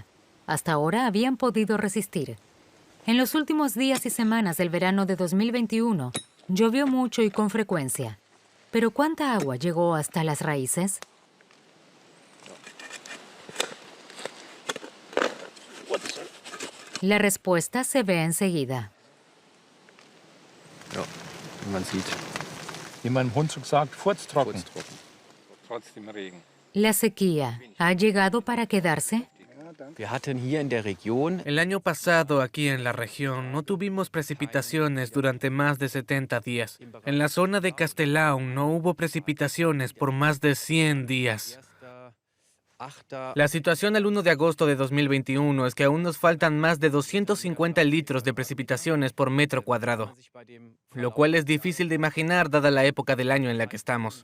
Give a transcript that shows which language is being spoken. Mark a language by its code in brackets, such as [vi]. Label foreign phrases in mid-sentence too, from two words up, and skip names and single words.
[es] Hasta ahora habían podido resistir. En los últimos días y semanas del verano de 2021, llovió mucho y con frecuencia. ¿Pero cuánta agua llegó hasta las raíces? La respuesta se ve enseguida. [de] Ja, wie man sieht. Wie mein Hunsrück sagt, furztrocken. Trotzdem Regen. [es] ¿La sequía ha llegado para quedarse? [de] Wir hatten hier in der Region [es] El año pasado, aquí en la región, no tuvimos precipitaciones durante más de 70 días. En la zona de Castellaun no hubo precipitaciones por más de 100 días. La situación el 1 de agosto de 2021 es que aún nos faltan más de 250 litros de precipitaciones por metro cuadrado, lo cual es difícil de imaginar dada la época del año en la que estamos.